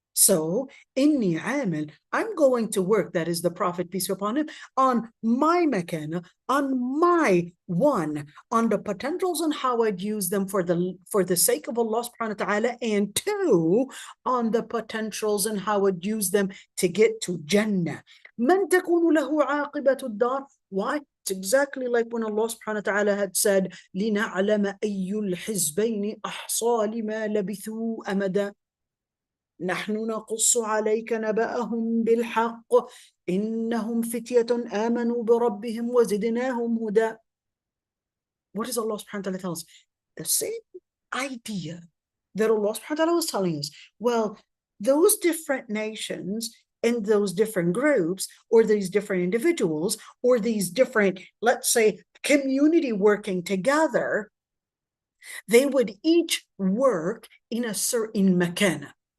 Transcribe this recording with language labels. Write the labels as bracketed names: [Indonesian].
[English] So, [Arabic] inni amil, [English] I'm going to work, that is the Prophet, peace be upon him, on my makana, on my one, on the potentials and how I'd use them for the sake of Allah subhanahu wa ta'ala, and two, on the potentials and how I'd use them to get to Jannah. [Arabic] Man takunu lahu aqibatu dar. [English] Why? It's exactly like when Allah subhanahu wa ta'ala had said, [Arabic] لِنَعْلَمَ أَيُّ الْحِزْبَيْنِ أَحْصَى لِمَا لَبِثُوا أَمَدًا نحن نقص عليك نبأهم بالحق إنهم فتية آمنوا بربهم وزدناهم هدى. [English] What does Allah subhanahu wa ta'ala tell us? The same idea that Allah subhanahu wa ta'ala was telling us. Well, those different nations and those different groups, or these different individuals, or these different, let's say, community working together, they would each work in a certain makana.